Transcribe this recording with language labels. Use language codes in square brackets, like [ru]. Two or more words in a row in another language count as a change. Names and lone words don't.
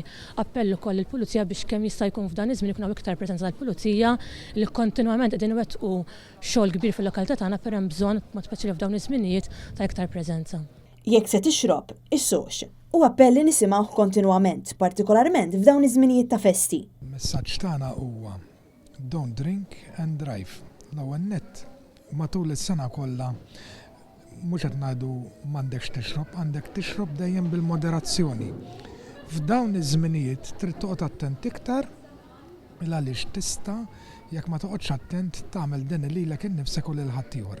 [mt] Appell ukoll il-pulizija biex kemm jista' jkun f'dan iż-żmien ikun hawn iktar preżenza tal-pulizija li kontinwament qegħdin iwettqu xogħol kbir fil-lokalità tagħna per hemm bżonn mod speċjali f'dawn iż-żminijiet ta' iktar preżenza. Jekk se tixrob, issux, u appelli nisimgħu kontinwament, partikolarment f'dawn iż-żminijiet ta' festi. Messaġġ tagħna huwa [en] don't drink and drive. [mt] L-ewwel nett matul is-sena kollha mhux qed ngħidu m'għandekx tixrob, għandek tixrob dejjem bil-moderazzjoni. F'dawn iż-żminijiet trid toqgħod attent iktar għaliex tista' jekk ma toqgħodx attent tagħmel din lilek innifsek u lil ħaddieħor.